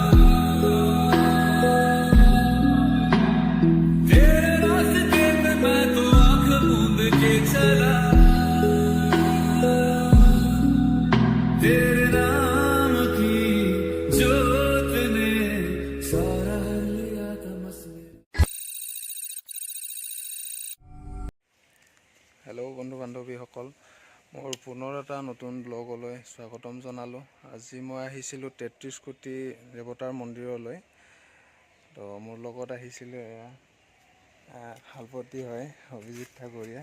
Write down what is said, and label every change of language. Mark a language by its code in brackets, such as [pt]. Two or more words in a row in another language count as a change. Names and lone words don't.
[hi] तेरे रास्ते पे मैं तो आंख मूंद के चला तेरे नाम की जोत ने सारा लिया था मसले। [as] হেল্ল' বন্ধু বান্ধৱীসকল, মোৰ পুনৰ এটা নতুন ব্লগলৈ স্বাগতম জনালোঁ। আজি মই আহিছিলোঁ 33 কোটি দেৱতাৰ মন্দিৰলৈ। তো মোৰ লগত আহিছিলোঁ এয়া শালপতি হয় অভিজিত ঠাকুৰীয়া।